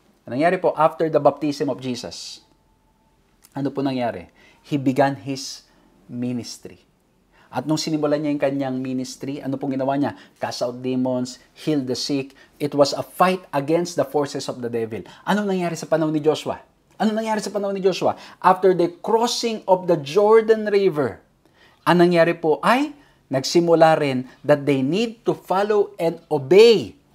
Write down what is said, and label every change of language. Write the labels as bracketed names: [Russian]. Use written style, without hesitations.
[Filipino] Ano nangyari po after the baptism of Jesus? Ano po nangyari? [English] He began his ministry. [Filipino] At nung sinimulan niya yung kanyang ministry, ano pong ginawa niya? [English] Cast out demons, heal the sick. It was a fight against the forces of the devil. [Filipino] Anong nangyari sa panahon ni Joshua? Anong nangyari sa panahon ni Joshua? [English] After the crossing of the Jordan River, [Filipino] anong nangyari po ay nagsimula rin [English] that they need to follow and obey.